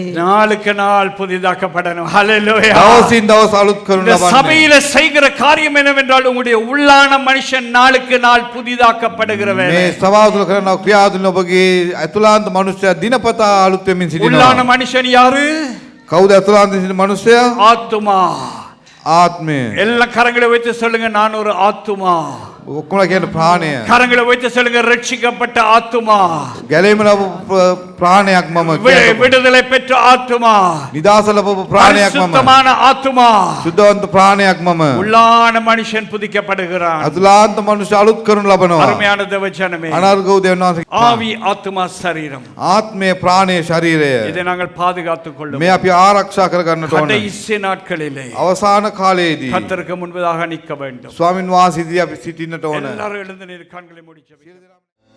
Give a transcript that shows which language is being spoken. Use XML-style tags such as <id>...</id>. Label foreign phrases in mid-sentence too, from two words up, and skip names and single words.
<ta>நாளுக்கு நாள் புதிதாக்கப்படணும். ஹalleluya.</ta> <si>දවසින් දවස අලුත් කරනු</si> <ta>இந்த</ta> <si>ලබන්නේ.</si> <ta>சபையில செய்கிற காரியம் என்னவென்றால் உங்களுடைய உள்ளான மனுஷன் நாளுக்கு நாள் புதிதாக்கப்படுகிற வேலை.</ta> <si>මේ සභාව තුළ කරන ක්‍රියාතුලින් ඔබගේ ඇතුළාන්ත මනුෂ්‍යයා දිනපතා අලුත් වෙමින්</si> <ta>உள்ளான</ta> <si>සිටිනවා.</si> <ta>மனுஷன் யாரு?</ta> <si>කවුද ඇතුළාන්ත සිටින මනුෂ්‍යයා?</si> <ta>ஆத்துமா.</ta> <si>ආත්මය.</si> <ta>எல்லா கரங்களை வைத்து சொல்லுங்க, நான் ஒரு ஆத்துமா.</ta> <si>ඔක්කොම කියන ප්‍රාණය.</si> <ta>கரங்களை வைத்து சொல்லுங்க, ரட்சிக்கப்பட்ட ஆத்துமா.</ta> <si>ගැලීම ලැබු ප්‍රාණයක් මම කියනවා.</si> <ta>விடுதலை பெற்ற ஆத்துமா.</ta> <si>නිදාස ලැබු ප්‍රාණයක් මම.</si> <ta>சுத்தமான ஆத்துமா.</ta> <si>සුද්ධවන්ත ප්‍රාණයක් මම.</si> <ta>உள்ளான மனுஷன் புதிக்கப்படுகிறான்.</ta> <si>ඇතුළාන්ත මනුෂ්‍ය අලුත් කරනු ලබනවා.</si> <ta>அருமையான தேவஜனமே,</ta> <si>අනර්ගව දෙවියන් වහන්සේ</si> <ta>ஆவி ஆத்துமா சரீரம்,</ta> <si>ආත්මය ප්‍රාණය ශරීරය</si> <ta>இதை நாங்கள் பாதுகாத்துக் கொள்ளும்.</ta> <si>මේ අපි ආරක්ෂා කරගන්නට ඕන.</si> <ta>கடைசி நாட்களிலே</ta> <si>අවසාන කාලයේදී</si> <ta>கர்த்தருக்கு முன்பதாக நிற்க வேண்டும்.</ta> <si>ස්වාමින් වහන්සේ ඉදිරියේ අපි සිටින්නට ඕන.</si> <ta>எல்லாரும் எழுந்து நின்று கண்களை மூடி ஜெபிக்கலாம்.</ta>